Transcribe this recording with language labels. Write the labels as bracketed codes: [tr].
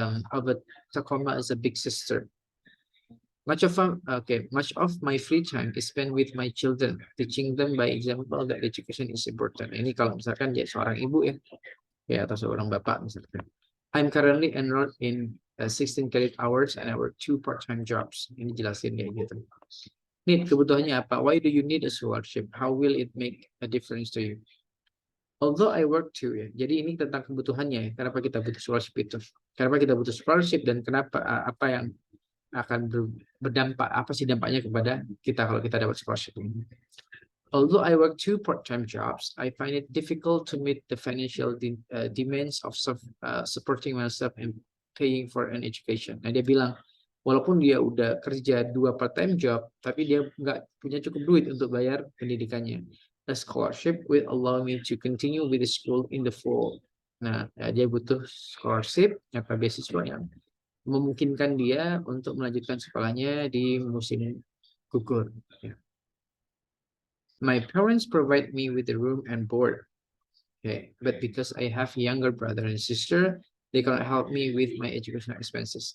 [en] Albert Tacoma is a big sister. Much of my free time is spent with my children, teaching them by example that education is important. [id] Ini kalau misalkan ya seorang ibu ya atau seorang bapak misalkan. [en] I'm currently enrolled in 16 credit hours and I work 2 part-time jobs. [id] Ini jelasin kayak gitu. Need kebutuhannya apa? [en] Why do you need a scholarship? How will it make a difference to you? Although I work too ya. [id] Jadi ini tentang kebutuhannya ya. Kenapa kita butuh scholarship itu? Kenapa kita butuh scholarship dan kenapa apa yang akan berdampak, apa sih dampaknya kepada kita kalau kita dapat scholarship ini. [en] Although I work 2 part-time jobs, I find it difficult to meet the financial demands of supporting myself and paying for an education. [id] Nah, dia bilang, walaupun dia udah kerja 2 part-time job, tapi dia nggak punya cukup duit untuk bayar pendidikannya. [en] A scholarship will allow me to continue with the school in the fall. [id] Nah, ya, dia butuh scholarship, apa beasiswa yang memungkinkan dia untuk melanjutkan sekolahnya di musim gugur. [en] My parents provide me with the room and board. But because I have younger brother and sister, they cannot help me with my educational expenses.